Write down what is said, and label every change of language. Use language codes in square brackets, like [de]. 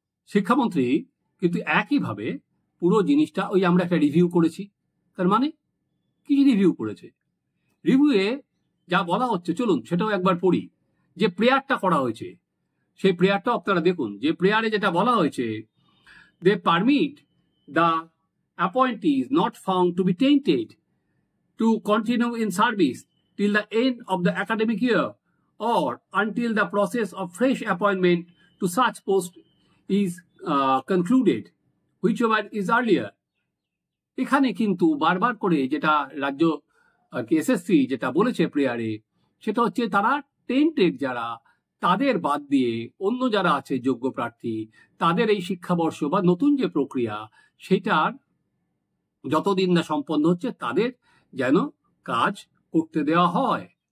[bn] শিক্ষামন্ত্রী কিন্তু একইভাবে পুরো জিনিসটা ওই আমরা একটা রিভিউ করেছি, তার মানে কি রিভিউ করেছে, রিভিউয়ে যা বলা হচ্ছে চলুন সেটাও একবার পড়ি। যে প্রেয়ারটা করা হয়েছে সেই প্রেয়ারটাও আপনারা দেখুন। যে প্রেয়ারে যেটা বলা হয়েছে, [en] They permit the appointees not found to be tainted to continue in service till the end of the academic year or until the process of fresh appointment to such post is concluded, whichever is earlier. [bn] এখানে কিন্তু বারবার করে যেটা রাজ্য আর কি SSC যেটা বলেছে প্রেয়ারে, সেটা হচ্ছে তারা টেন্টেড যারা তাদের বাদ দিয়ে অন্য যারা আছে যোগ্য প্রার্থী তাদের এই শিক্ষাবর্ষ বা নতুন যে প্রক্রিয়া সেটার যতদিন না সম্পন্ন হচ্ছে তাদের যেন কাজ করতে দেওয়া হয়।